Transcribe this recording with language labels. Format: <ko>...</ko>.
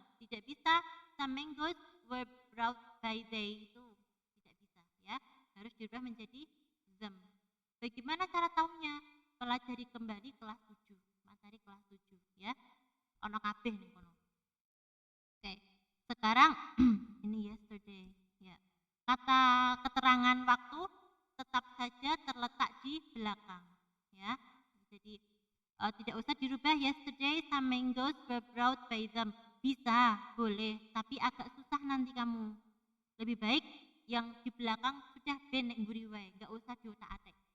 <id>Tidak bisa</id> <en>some mangoes were brought by they,</en> <id>itu tidak bisa, ya. Harus dirubah menjadi them. Bagaimana cara tahunya? Pelajari kembali kelas 7, materi kelas 7, ya.</id> <jv>Ono kabeh nih kono.</jv> <id>Oke, sekarang ini yesterday, ya. Kata keterangan waktu tetap saja terletak di belakang, ya. Jadi tidak usah dirubah</id> <en>yesterday some mangoes were brought by them.</en> <id>Bisa, boleh, tapi agak susah nanti kamu. Lebih baik yang di belakang sudah</id> <jv>ben nek mburi wae,</jv> <id>enggak usah diotak-atik.</id>